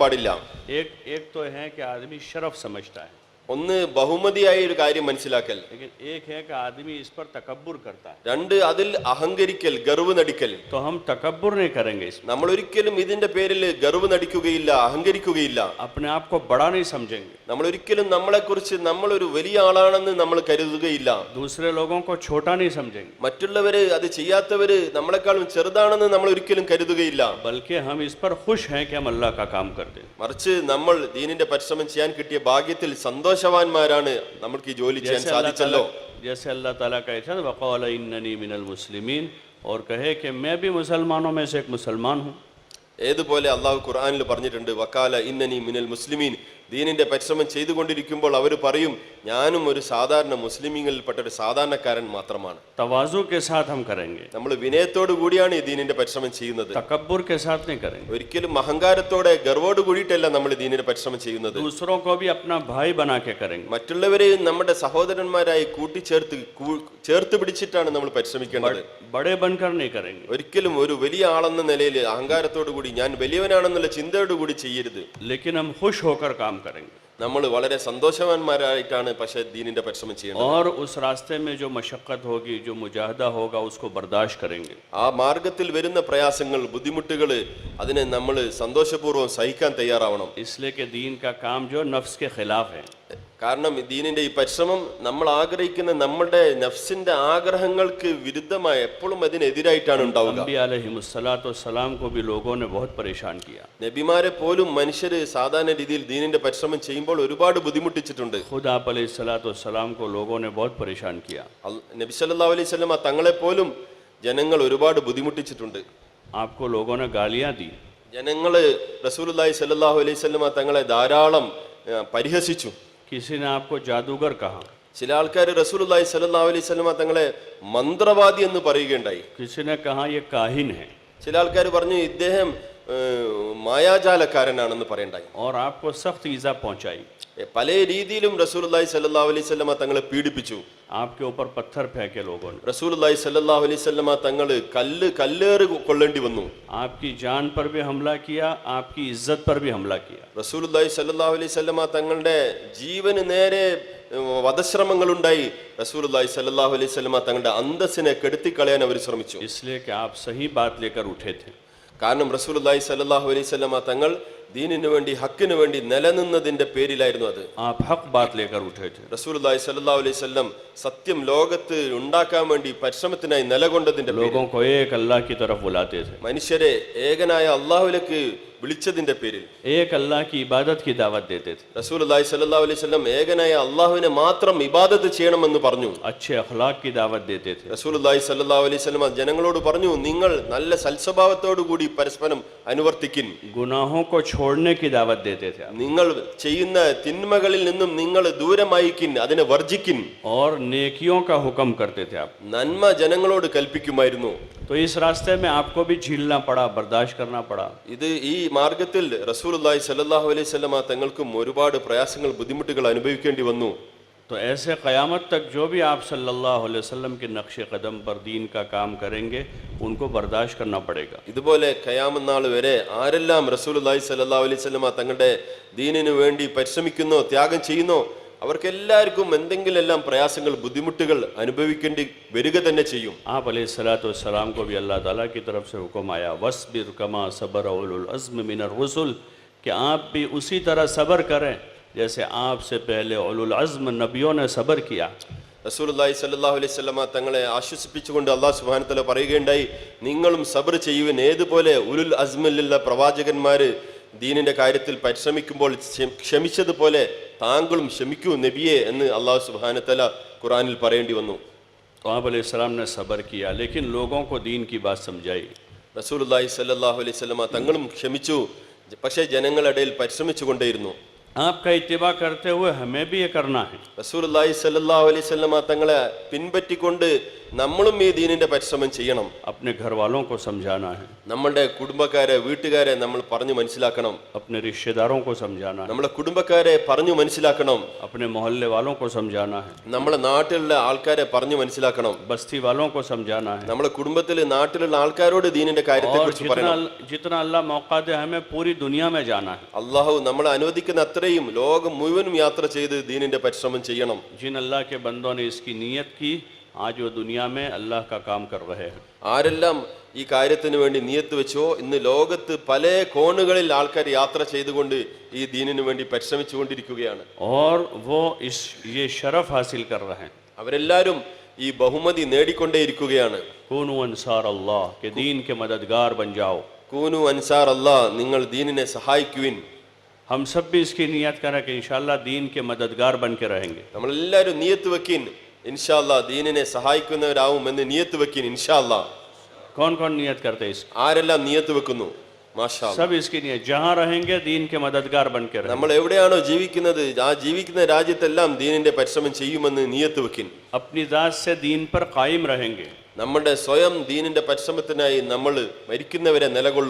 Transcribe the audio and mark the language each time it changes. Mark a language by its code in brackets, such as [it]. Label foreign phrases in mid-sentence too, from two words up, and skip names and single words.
[ur] ایک تو ہے کہ آدمی شرف سمجھتا ہے, [ml] ഒന്ന് ബഹുമതിയായ ഒരു കാര്യം മനസ്സിലാക്കൽ, [ur] لیکن ایک ہے کہ آدمی اس پر تکبر کرتا ہے, [ml] രണ്ട് അതിൽ അഹങ്കരിക്കൽ, ഗർവ് നടിക്കൽ. [ur] تو ہم تکبر نہیں کریں گے، اس میں [ml] നമ്മൾ ഒരിക്കലും ഇതിന്റെ പേരിൽ ഗർവ് നടിക്കുകയില്ല, അഹങ്കരിക്കുകയില്ല. [ur] اپنے آپ کو بڑا نہیں سمجھیں گے, [ml] നമ്മൾ ഒരിക്കലും നമ്മളെക്കുറിച്ച് നമ്മളൊരു വലിയ ആളാണെന്ന് നമ്മൾ കരുതുകയില്ല. [ur] دوسرے لوگوں کو چھوٹا نہیں سمجھیں گے, [ml] മറ്റുള്ളവര് അത് ചെയ്യാത്തവര് നമ്മളെക്കാളും ചെറുതാണെന്ന് നമ്മൾ ഒരിക്കലും കരുതുകയില്ല. [ur] بلکہ ہم اس پر خوش ہیں کہ ہم اللہ کا کام کرتے ہیں. [ml] മറിച്ച് നമ്മൾ ദീനിന്റെ പരിശ്രമം ചെയ്യാൻ കിട്ടിയ ഭാഗ്യത്തിൽ സന്തോഷവാന്മാരാണ്. നമ്മൾക്ക് ഈ ജോലി ചെയ്യാൻ സാധിച്ചല്ലോ. [ur] جیسے اللہ تعالیٰ کہتے ہیں [ar] وقال إنني من المسلمين, [ur] اور کہے کہ میں بھی مسلمانوں میں سے ایک مسلمان ہوں. [ml] ഏതുപോലെ അള്ളാഹു ഖുർആനിൽ പറഞ്ഞിട്ടുണ്ട്, [ar] وقال إنني من المسلمين. [ml] ദീനിന്റെ പരിശ്രമം ചെയ്തുകൊണ്ടിരിക്കുമ്പോൾ അവർ പറയും, ഞാനും ഒരു സാധാരണ മുസ്ലിമീങ്ങളിൽപ്പെട്ട ഒരു സാധാരണക്കാരൻ മാത്രമാണ്. [ur] تواضع کے ساتھ ہم کریں گے, [ml] നമ്മൾ വിനയത്തോടു കൂടിയാണ് ഈ ദീനിന്റെ പരിശ്രമം ചെയ്യുന്നത്. [ur] تکبر کے ساتھ نہیں کریں گے. [ml] ഒരിക്കലും അഹങ്കാരത്തോടെ ഗർവോട് കൂടിയിട്ടല്ല നമ്മൾ ദീനിന്റെ പരിശ്രമം ചെയ്യുന്നത്. [ur] دوسروں کو بھی اپنا بھائی بنا کے کریں گے, [ml] മറ്റുള്ളവരെയും നമ്മുടെ സഹോദരന്മാരായി ചേർത്ത് പിടിച്ചിട്ടാണ് നമ്മൾ പരിശ്രമിക്കേണ്ടത്. [ur] بڑے بن کر نہیں کریں گے, [ml] ഒരിക്കലും ഒരു വലിയ ആളെന്ന നിലയിൽ അഹങ്കാരത്തോടു കൂടി ഞാൻ വലിയവനാണെന്നുള്ള ചിന്തയോടു കൂടി ചെയ്യരുത്. [ur] لیکن ہم خوش ہو کر کام کریں گے. [ml] നമ്മൾ വളരെ സന്തോഷവാന്മാരായിട്ടാണ് പക്ഷേ ദീനിന്റെ പരിശ്രമം ചെയ്യുന്നത്. [ur] اور اس راستے میں جو مشقت ہوگی، جو مجاہدہ ہوگا، اس کو برداشت کریں گے. [ml] ആ മാർഗത്തിൽ വരുന്ന പ്രയാസങ്ങൾ, ബുദ്ധിമുട്ടുകൾ, അതിനെ നമ്മൾ സന്തോഷപൂർവ്വം സഹിക്കാൻ തയ്യാറാവണം. [ur] اس لیے کہ دین کا کام جو نفس کے خلاف ہے, [ml] കാരണം ദീനിന്റെ ഈ പരിശ്രമം നമ്മൾ ആഗ്രഹിക്കുന്ന നമ്മുടെ നഫ്സിന്റെ ആഗ്രഹങ്ങൾക്ക് വിരുദ്ധമായി എപ്പോഴും അതിനെതിരായിട്ടാണ് ഉണ്ടാവുക. [ur] انبیاء علیہم السلام کو بھی لوگوں نے بہت پریشان کیا. [ml] നബിമാരെ പോലും മനുഷ്യര് സാധാരണ രീതിയിൽ ദീനിന്റെ പരിശ്രമം ചെയ്യുമ്പോൾ ഒരുപാട് ബുദ്ധിമുട്ടിച്ചിട്ടുണ്ട്. [ur] خود آپ علیہ السلام کو لوگوں نے بہت پریشان کیا. [ml] നബി [ar] صلى الله عليه وسلم [ml] തങ്ങളെ പോലും ജനങ്ങൾ ഒരുപാട് ബുദ്ധിമുട്ടിച്ചിട്ടുണ്ട്. [ur] آپ کو لوگوں نے گالیاں دی, [ml] ജനങ്ങള് [ar] رسول الله صلى الله عليه وسلم [ml] തങ്ങളെ ധാരാളം പരിഹസിച്ചു. [ur] کسی نے آپ کو جادوگر کہا, [ml] ചില ആൾക്കാർ [ar] رسول الله صلى الله عليه وسلم [ml] തങ്ങളെ മന്ത്രവാദി എന്ന് പറയുകയുണ്ടായി. [ur] کسی نے کہا یہ کاہن ہے, [ml] ചില ആൾക്കാർ പറഞ്ഞു ഇദ്ദേഹം മായാജാലക്കാരനാണെന്ന് പറയണ്ടായി. [ur] اور آپ کو سخت ایذا پہنچائی. [ml] പല രീതിയിലും [ar] رسول الله صلى الله عليه وسلم [ml] തങ്ങളെ പീഡിപ്പിച്ചു. [ur] آپ کے اوپر پتھر پھینکے لوگوں نے, [ar] رسول الله صلى الله عليه وسلم [ml] തങ്ങൾ കല്ലേറ് കൊള്ളേണ്ടി വന്നു. [ur] آپ کی جان پر بھی حملہ کیا، آپ کی عزت پر بھی حملہ کیا. [ar] رسول الله صلى الله عليه وسلم [ml] തങ്ങളുടെ ജീവന് നേരെ വധശ്രമങ്ങൾ ഉണ്ടായി. [ar] رسول الله صلى الله عليه وسلم [ml] തങ്ങളുടെ അന്തസ്സിനെ കെടുത്തിക്കളയാൻ അവർ ശ്രമിച്ചു. [ur] اس لیے کہ آپ صحیح بات لے کر اٹھے تھے. [ml] കാരണം [ar] رسول الله صلى الله عليه وسلم [ml] തങ്ങൾ ദീനിനു വേണ്ടി, ഹക്കിനു വേണ്ടി നിലനിന്നതിന്റെ പേരിലായിരുന്നു അത്. [ur] آپ حق بات لے کر اٹھے تھے. [ar] رسول الله صلى الله عليه وسلم [ml] സത്യം ലോകത്ത് ഉണ്ടാക്കാൻ വേണ്ടി പരിശ്രമത്തിനായി നിലകൊണ്ടതിന്റെ പേരിൽ, [ur] لوگوں کو ایک اللہ کی طرف بلاتے تھے, [ml] മനുഷ്യരെ ഏകനായ അള്ളാഹുവിലേക്ക് വിളിച്ചതിന്റെ പേരിൽ, [ur] ایک اللہ کی عبادت کی دعوت دیتے تھے, [ar] رسول الله صلى الله عليه وسلم [ml] ഏകനായ അള്ളാഹുവിനെ മാത്രം ഇബാദത്ത് ചെയ്യണമെന്ന് പറഞ്ഞു. [ur] اچھے اخلاق کی دعوت دیتے تھے, [ar] رسول الله صلى الله عليه وسلم [ml] ജനങ്ങളോട് പറഞ്ഞു, നിങ്ങൾ നല്ല സൽസ്വഭാവത്തോടു കൂടി പരസ്പരം അനുവർത്തിക്കിൻ, [ur] گناہوں کو چھوڑنے کی دعوت دیتے تھے, [ml] നിങ്ങൾ ചെയ്യുന്ന തിന്മകളിൽ നിന്നും നിങ്ങൾ ദൂരമായിക്കിൻ, അതിനെ വർജിക്കിൻ, [ur] اور نیکیوں کا حکم کرتے تھے. آپ [ml] നന്മ ജനങ്ങളോട് കൽപ്പിക്കുമായിരുന്നു. [ur] تو اس راستے میں آپ کو بھی جھیلنا پڑا، برداشت کرنا پڑا. [ml] ഇത് ഈ മാർഗത്തിൽ [ar] رسول الله صلى الله عليه وسلم [ml] തങ്ങൾക്കും ഒരുപാട് പ്രയാസങ്ങൾ, ബുദ്ധിമുട്ടുകൾ അനുഭവിക്കേണ്ടി വന്നു. [ur] تو ایسے قیامت تک جو بھی آپ [ar] صلى الله عليه وسلم [ur] کے نقش قدم پر دین کا کام کریں گے، ان کو برداشت کرنا پڑے گا. [ml] ഇതുപോലെ ഖയാമത്ത് നാൾ വരെ ആരെല്ലാം [ar] رسول الله صلى الله عليه وسلم [ml] തങ്ങളുടെ ദീനിനു വേണ്ടി പരിശ്രമിക്കുന്നോ, ത്യാഗം ചെയ്യുന്നോ, അവർക്കെല്ലാവർക്കും എന്തെങ്കിലും പ്രയാസങ്ങൾ, ബുദ്ധിമുട്ടുകൾ അനുഭവിക്കേണ്ടി വരിക തന്നെ ചെയ്യും. [ur] آپ علیہ السلام کو بھی اللہ تعالیٰ کی طرف سے حکم آیا, [ar] واصبر كما صبر أولو العزم من الرسل, [ur] کہ آپ بھی اسی طرح صبر کریں جیسے آپ سے پہلے اولو العزم نبیوں نے صبر کیا. [ar] رسول الله صلى الله عليه وسلم [ml] തങ്ങളെ ആശ്വസിപ്പിച്ചുകൊണ്ട് അല്ലാഹു [ar] سبحانه وتعالى [ml] പറയുകയുണ്ടായി, നിങ്ങളും സബ്ർ ചെയ്യുവിൻ, ഏതുപോലെ ഉലുൽ അസ്മിലുള്ള പ്രവാചകന്മാര് ദീനിന്റെ കാര്യത്തിൽ പരിശ്രമിക്കുമ്പോൾ ക്ഷമിച്ചതുപോലെ താങ്കളും ക്ഷമിക്കൂ നബിയെ എന്ന് അല്ലാഹു [ar] سبحانه وتعالى [ml] ഖുർആനിൽ പറയേണ്ടി വന്നു. [ur] تو آپ علیہ السلام نے صبر کیا، لیکن لوگوں کو دین کی بات سمجھائی. [ar] رسول الله صلى الله عليه وسلم [ml] തങ്ങളും ക്ഷമിച്ചു, പക്ഷേ ജനങ്ങളുടെ ഇടയിൽ പരിശ്രമിച്ചു കൊണ്ടേയിരുന്നു. [ur] آپ کا اتباع کرتے ہوئے ہمیں بھی یہ کرنا ہے. [ar] رسول الله صلى الله عليه وسلم [ml] തങ്ങളെ പിൻപറ്റിക്കൊണ്ട് നമ്മളും ഈ ദീനിന്റെ പരിശ്രമം ചെയ്യണം. [ur] اپنے گھر والوں کو سمجھانا ہے, [ml] നമ്മുടെ കുടുംബക്കാരെ, വീട്ടുകാരെ നമ്മൾ പറഞ്ഞു മനസ്സിലാക്കണം. [ur] اپنے رشتہ داروں کو سمجھانا ہے, [ml] നമ്മളെ കുടുംബക്കാരെ പറഞ്ഞു മനസ്സിലാക്കണം. [ur] اپنے محلے والوں کو سمجھانا ہے, [ml] നമ്മളെ നാട്ടിലുള്ള ആൾക്കാരെ പറഞ്ഞു മനസ്സിലാക്കണം. [ur] بستی والوں کو سمجھانا ہے. [ml] നമ്മളെ കുടുംബത്തിൽ നാട്ടിലുള്ള ആൾക്കാരോട് ദീനിന്റെ കാര്യത്തെ [ur] اور [ml] കുറിച്ച് പറയണം. [ur] جتنا اللہ موقع دے، ہمیں پوری دنیا میں جانا ہے. [ml] അള്ളാഹു നമ്മളെ അനുവദിക്കുന്ന അത്ര അത്രയും ലോകം മുഴുവനും യാത്ര ചെയ്ത് ദീനിന്റെ പരിശ്രമം ചെയ്യണം. [ur] جن اللہ کے بندوں نے اس کی نیت کی آج وہ دنیا میں اللہ کا کام کر رہے ہیں. [ml] ആരെല്ലാം ഈ കാര്യത്തിന് വേണ്ടി നിയത്ത് വെച്ചോ ഇന്ന് ലോകത്ത് പല കോണുകളിൽ ആൾക്കാർ യാത്ര ചെയ്തുകൊണ്ട് ഈ ദീനിനു വേണ്ടി പരിശ്രമിച്ചുകൊണ്ടിരിക്കുകയാണ്. [ur] اور وہ یہ شرف حاصل کر رہے ہیں. [ml] അവരെല്ലാവരും ഈ ബഹുമതി നേടിക്കൊണ്ടേയിരിക്കുകയാണ്. [ar] كونوا أنصار الله [ur] کے دین کے مددگار بن جاؤ. [ar] كونوا أنصار الله, [ml] നിങ്ങൾ ദീനിനെ സഹായിക്കുവിൻ. [ur] ہم سب بھی اس کی نیت کریں کہ ان شاء اللہ دین کے مددگار بن کے رہیں گے. [ml] നമ്മളെല്ലാവരും നിയത്ത് വെക്കിൻ, [ar] إن شاء الله [ml] ദീനിനെ സഹായിക്കുന്നവരാവും എന്ന് നിയത്ത് വെക്കിൻ [ar] إن شاء الله. [ur] کون کون نیت کرتے ہیں اس کی? [ml] ആരെല്ലാം നിയത്ത് വെക്കുന്നു? [ar] ما شاء الله. [ur] سب اس کی نیت. جہاں رہیں گے دین کے مددگار بن کے رہیں گے. [ml] നമ്മൾ എവിടെയാണോ ജീവിക്കുന്നത് ആ ജീവിക്കുന്ന രാജ്യത്തെല്ലാം ദീനിന്റെ പരിശ്രമം ചെയ്യുമെന്ന് നിയത്ത് വെക്കിൻ. [ur] اپنی ذات سے دین پر قائم رہیں گے. [ml] നമ്മുടെ സ്വയം ദീനിന്റെ പരിശ്രമത്തിനായി നമ്മൾ മരിക്കുന്നവരെ നിലകൊള്ളും.